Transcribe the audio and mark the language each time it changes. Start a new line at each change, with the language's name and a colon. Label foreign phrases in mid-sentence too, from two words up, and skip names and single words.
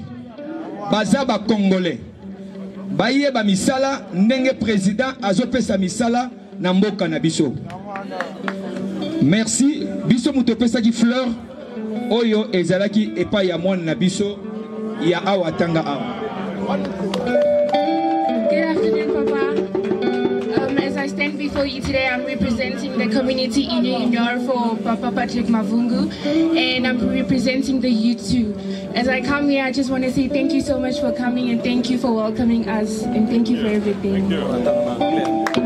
Lingala: Baza ba congolais. Baye ba misala ndenge président azopesa misala na mboka na biso. Merci biso muto pesa ki fleur oyo ezalaki epa ya mwana na biso ya awa tanga awa.
English: Good afternoon, Papa. As I stand before you today, I'm representing the community union for Papa Patrick Mavungu, and I'm representing the youth too. As I come here, I just want to say thank you so much for coming, and thank you for welcoming us, and thank you for everything.